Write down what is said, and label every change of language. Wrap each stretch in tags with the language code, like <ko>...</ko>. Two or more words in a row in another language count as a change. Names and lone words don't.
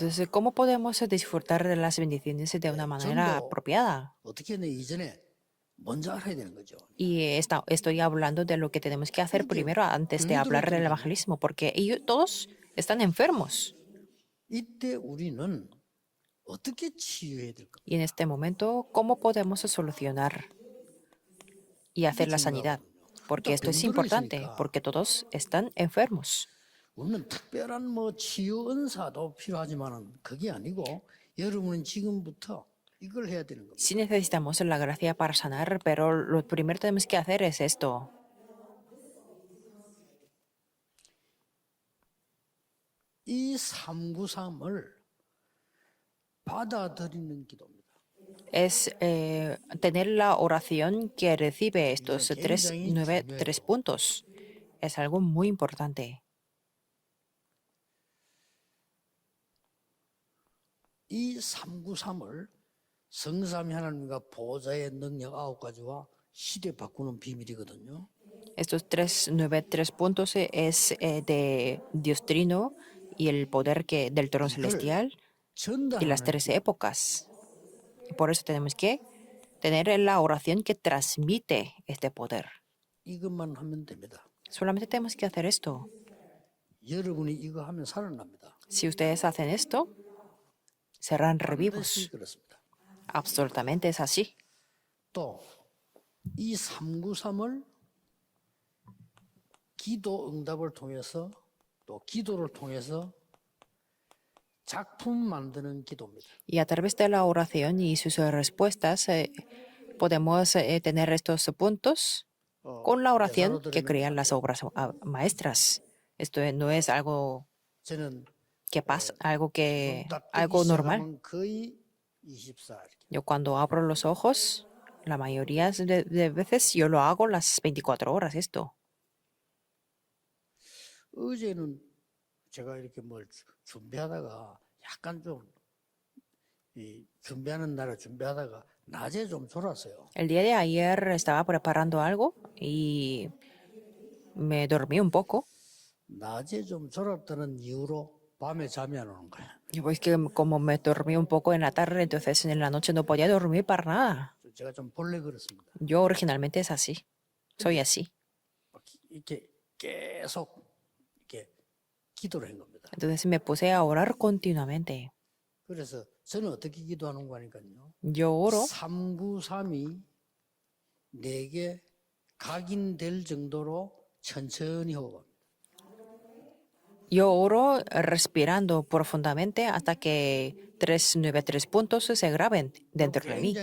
<es>Entonces, ¿cómo podemos disfrutar de las bendiciones de una manera apropiada?</es> <ko>어떻게 내 이전에 먼저 알아야 되는 거죠.</ko> <es>Y estoy hablando de lo que tenemos que hacer primero antes de hablar del evangelismo, porque ellos todos están enfermos.</es> <ko>이때 우리는 어떻게 치유해야 될까?</ko> <es>Y en este momento, ¿cómo podemos solucionar y hacer la sanidad? Porque esto es importante, porque todos están enfermos.</es> <ko>우리는 특별한 치유 은사도 필요하지만은 그게 아니고 여러분은 지금부터 이걸 해야 되는 겁니다.</ko> <es>Sí necesitamos la gracia para sanar, pero lo primero que tenemos que hacer es esto.</es> <ko>이 393을 받아들이는 기도입니다.</ko> <es>Es tener la oración que recibe estos tres puntos. Es algo muy importante.</es> <ko>이 393을 성삼위 하나님과 보좌의 능력 9가지와 시대 바꾸는 비밀이거든요.</ko> <es>Estos 393 puntos es de Dios Trino y el poder del trono celestial y las 13 épocas. Por eso tenemos que tener la oración que transmite este poder.</es> <ko>이것만 하면 됩니다.</ko> <es>Solamente tenemos que hacer esto.</es> <ko>여러분이 이거 하면 살아납니다.</ko> <es>Si ustedes hacen esto, serán</es> <ko>반드시</ko> <es>revivos.</es> <ko>그렇습니다.</ko> <es>Absolutamente es así.</es> <ko>또 이 393을 기도 응답을 통해서 또 기도를 통해서 작품 만드는 기도입니다.</ko> <es>Y a través de la oración y sus respuestas podemos tener estos puntos con la oración que crean las obras maestras. Esto no es algo</es> <ko>저는</ko> <es>que pasa, algo</es> <ko>알고</ko> <es>normal.</es> <ko>시작하면 거의 24.</ko> <es>Yo cuando abro los ojos, la mayoría de veces yo lo hago las 24 horas esto.</es> <ko>어제는 제가 이렇게 뭘 준비하다가 약간 준비하는 날에 준비하다가 낮에 좀 졸았어요.</ko> <es>El día de ayer estaba preparando algo y me dormí un poco.</es> <ko>낮에 좀 졸았다는 이유로 밤에 잠이 안 오는 거야.</ko> <es>Y pues que como me dormí un poco en la tarde, entonces en la noche no podía dormir para nada.</es> <ko>제가 좀 본래 그렇습니다.</ko> <es>Yo originalmente es así. Soy así.</es> <ko>이렇게 계속 이렇게 기도를 한 겁니다.</ko> <es>Entonces me puse a orar continuamente.</es> <ko>그래서 저는 어떻게 기도하는 거니까요.</ko> <es>Yo oro</es> <ko>393이 내게 각인될 정도로 천천히 호흡합니다.</ko> <es>Yo oro respirando profundamente hasta que 393 puntos se graben dentro de mí.</es>